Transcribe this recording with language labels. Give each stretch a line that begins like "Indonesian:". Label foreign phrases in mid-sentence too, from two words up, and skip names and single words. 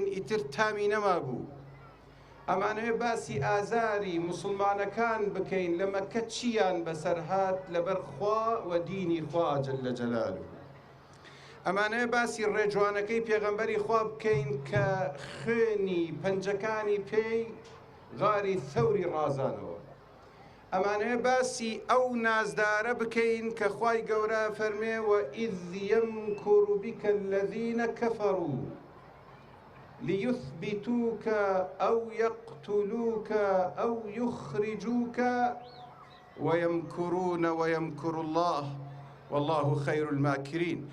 Central Kurdish: ئیتر تامی نەما بوو ئەمانەوێ باسی ئازاری موسڵمانەکان بکەین لە مەککە چیان بەسەر هات لەبەر خوا و دینی خوا
Arabic: جەلە جەلالوه
Central Kurdish: ئەمانەوێ باسی ڕێجوانەکەی پێغەمبەری خوا بکەین کە خوێنی پەنجەکانی پێی غاری ثەوری ڕازانەوە ئەمانەوێ باسی ئەو نازدارە بکەین کە خوای گەورە فەرمێ
Arabic: وَإِذْ يَمْكُرُ بِكَ الَّذِينَ كَفَرُوا ليثبتوك أو يقتلوك أو يخرجوك ويمكرون ويمكر الله والله خير الماكرين